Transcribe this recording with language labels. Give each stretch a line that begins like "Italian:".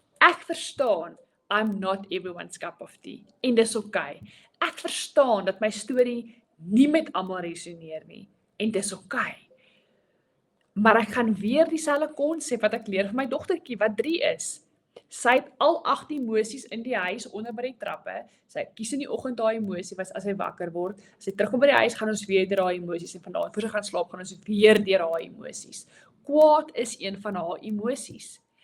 Afrikaans: Ek verstaan,
English: I'm not everyone's cup of tea.
Afrikaans: En dis okay. Ek verstaan dat my storie nie met almal resoneer nie. En dis okay. Maar ek gaan weer dieselfde konsep wat ek leer vir my dogtertjie wat 3 is. Sy het al 8 emosies in die huis onder by die trappe. Sy kies in die oggend daai emosie was as sy wakker word. As sy terugkom by die huis, gaan ons weer deur daai emosies en vanaand voor sy gaan slaap gaan ons weer deur daai emosies. Kwaad is een van haar emosies.